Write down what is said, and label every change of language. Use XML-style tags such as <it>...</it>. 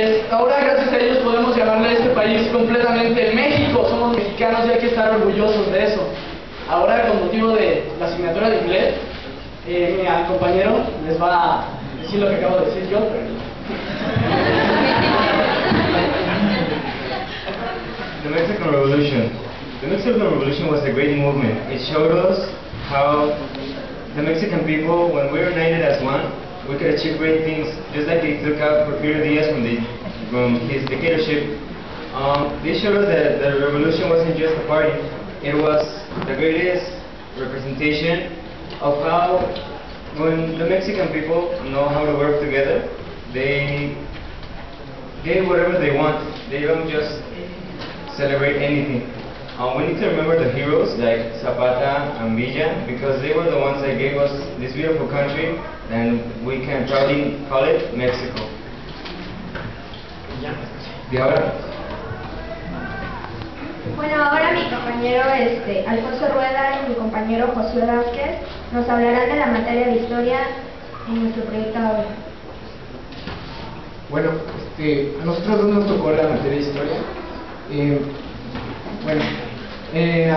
<es>Ahora gracias a ellos podemos llamarle a este país completamente México. Somos mexicanos y hay que estar orgullosos de eso. Ahora, con motivo de la asignatura de inglés, mi compañero les va a decir lo que acabo de decir yo,</es> <en>The Mexican Revolution. The Mexican Revolution was a great movement. It showed us how the Mexican people, when we were united as one, we could achieve great things, just like they took out Porfirio Diaz from his dictatorship. They showed us that the revolution wasn't just a party, it was the greatest representation of how, when the Mexican people know how to work together, they get whatever they want. They don't just celebrate anything. We need to remember the heroes like Zapata and Villa, because they were the ones that gave us this beautiful country, and we can proudly call it Mexico.</en> <es>¿Y ahora? Bueno, ahora mi compañero Alfonso Rueda y mi compañero Josué Vázquez nos hablarán de la materia de historia en nuestro proyecto ahora. Bueno, a nosotros dos nos tocó la materia de historia.</es>